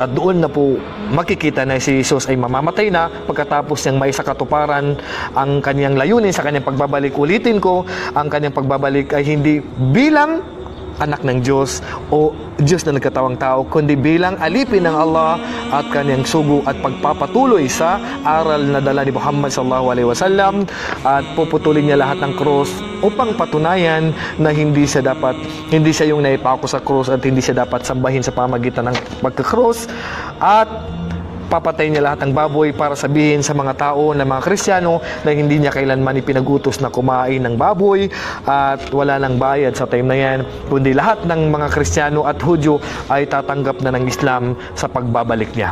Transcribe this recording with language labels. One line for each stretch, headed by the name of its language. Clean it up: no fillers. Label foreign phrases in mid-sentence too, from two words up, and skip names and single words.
Filipino: At doon na po makikita na si Jesus ay mamamatay na pagkatapos niyang may sakatuparan ang kanyang layunin sa kanyang pagbabalik. Ulitin ko, ang kanyang pagbabalik ay hindi bilang anak ng Diyos o Diyos na nagkatawang tao, kundi bilang alipin ng Allah at kanyang sugo at pagpapatuloy sa aral na dala ni Muhammad
Arabic: صلى الله عليه وسلم,
Filipino: at puputulin niya lahat ng krus upang patunayan na hindi siya yung naipako sa krus at hindi siya dapat sambahin sa pamagitan ng pagkakrus, at papatay niya lahat ng baboy para sabihin sa mga tao na mga Kristiyano na hindi niya kailanman ipinagutos na kumain ng baboy at wala nang bayad sa time na yan, kundi lahat ng mga Kristiyano at Hudyo ay tatanggap na ng Islam sa pagbabalik niya.